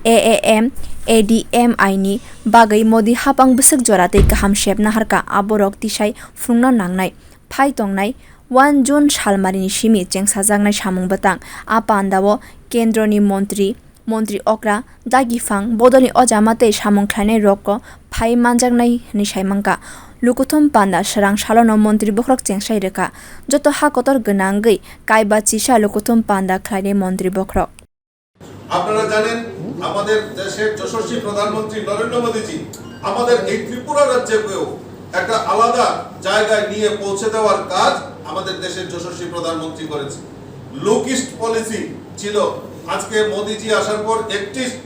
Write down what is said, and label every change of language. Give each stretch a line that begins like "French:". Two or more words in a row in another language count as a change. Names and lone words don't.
Kok Borok: AAM-ADMI ni bagwi Modi hapang bwswk jora tei kaham sep naharkha aborok tisai phungna nangnai phai tongnai 1 June salmarini simi chengsajaknai samung bwtang a pandao kendroni Montri Okra Dagifang bodolni ojama tei samung khlainai rokko phai manjaknai hini saimangka lokuthum panda srang salono Montri Bokrok chengsai reka joto hakotor gwnangwi kaiba chisa lokuthum panda khlainai Montri Bokrok
Bangla: আপনারা জানেন আমাদের দেশের যশস্বী প্রধানমন্ত্রী নরেন্দ্র মোদীজি আমাদের এই ত্রিপুরা রাজ্যকেও একটা আলাদা জায়গায় নিয়ে পৌঁছে দেওয়ার কাজ আমাদের দেশের যশস্বী প্রধানমন্ত্রী করেছে
English: lookist policy
Bangla: ছিল আজকে মোদীজি আসার পর একটি